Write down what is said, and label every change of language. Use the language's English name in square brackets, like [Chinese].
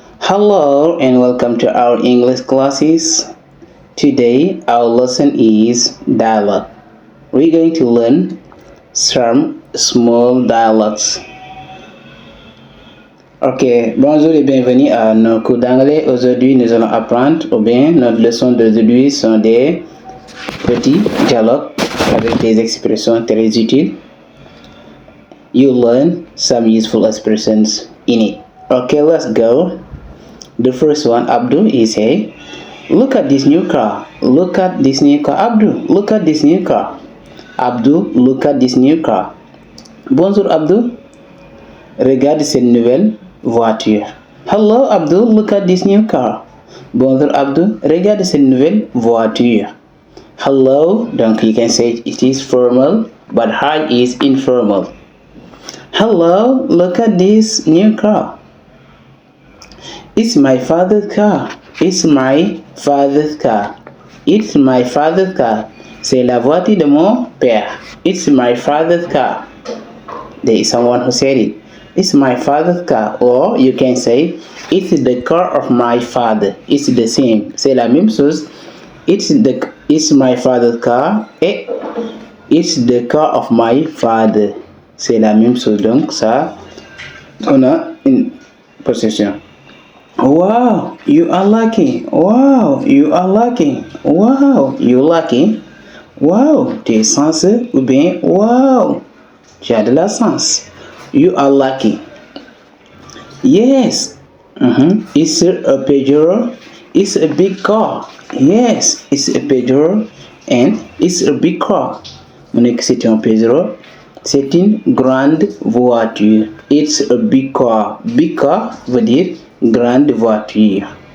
[English] Hello and welcome to our English classes. Today our lesson is dialogue. We're going to learn some small dialogues. [French] Ok, bonjour et bienvenue à nos cours d'anglais. Aujourd'hui nous allons apprendre, ou bien notre leçon d'aujourd'hui sont des petits dialogues avec des expressions très utiles. [English] You learn some useful expressions in it. Okay, let's go. The first one, Abdul is say, look at this new car. Look at this new car. Abdul, look at this new car. Abdul, look at this new car. [French] Bonjour Abdul. Regarde cette nouvelle voiture. [English] Hello Abdul, look at this new car. [French] Bonjour Abdul. Regarde cette nouvelle voiture. [English] Hello, donc you can say it is formal, but hi is informal. Hello, look at this new car. It's my father's car. It's my father's car. It's my father's car. [French] C'est la voiture de mon père. [English] It's my father's car. There is someone who said it. It's my father's car. Or you can say, it's the car of my father. It's the same. [French] C'est la même chose. [English] It's my father's car. Et it's the car of my father. [French] C'est la même chose. Donc ça, on a une possession. [English] Wow, you are lucky. Wow, you are lucky. Wow, you lucky. [French] Wow, tu es chanceux ou bien wow, tu as de la chance. [English] You are lucky. Yes. It's a Peugeot. It's a big car. Yes, it's a Peugeot and it's a big car. [French] On est que c'est un Peugeot. C'est une grande voiture. [English] It's a big car. Big car [French] veut dire grande voiture.